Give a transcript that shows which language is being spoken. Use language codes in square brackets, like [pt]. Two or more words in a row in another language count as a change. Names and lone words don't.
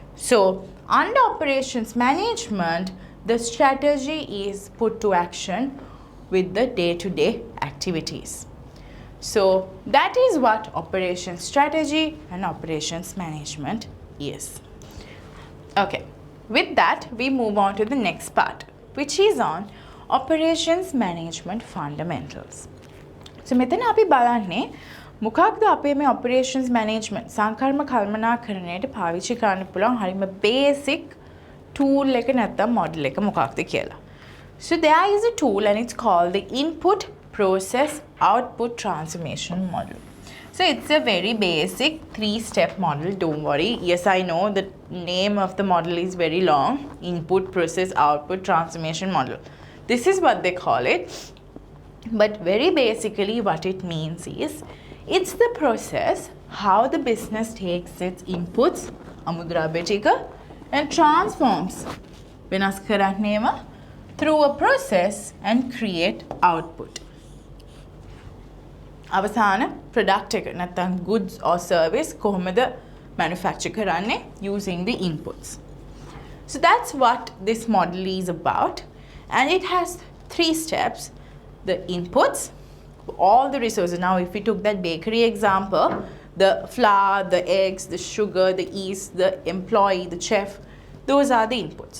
[en] So under operations management, the strategy is put to action with the day-to-day activities. So that is what operations strategy and operations management is. Okay, with that we move on to the next part, which is on operations management fundamentals. [si] So මෙතන අපි බලන්නේ මොකක්ද අපේ මේ [en] operations management [si] සංකල්ප කල්පනාකරණයට පාවිච්චි කරන්න පුළුවන් හරිම [en] basic tool [si] එක නැත්නම් model එක මොකක්ද කියලා. [en] So there is a tool and it's called the input process output transformation model. So it's a very basic 3-step model, don't worry. Yes, I know the name of the model is very long, input process output transformation model. This is what they call it. But very basically what it means is, it's the process how the business takes its inputs, [si] අමුද්‍රව්‍ය ටික, [en] and transforms [si] වෙනස් කරන්නේම [en] through a process and create output. අවසාන product [si] එක නැත්නම් [en] goods or service [si] කොහොමද manufacture කරන්නේ [en] using the inputs. So that's what this model is about, and it has 3 steps. The inputs, all the resources. Now if we took that bakery example, the flour, the eggs, the sugar, the yeast, the employee, the chef, those are the inputs.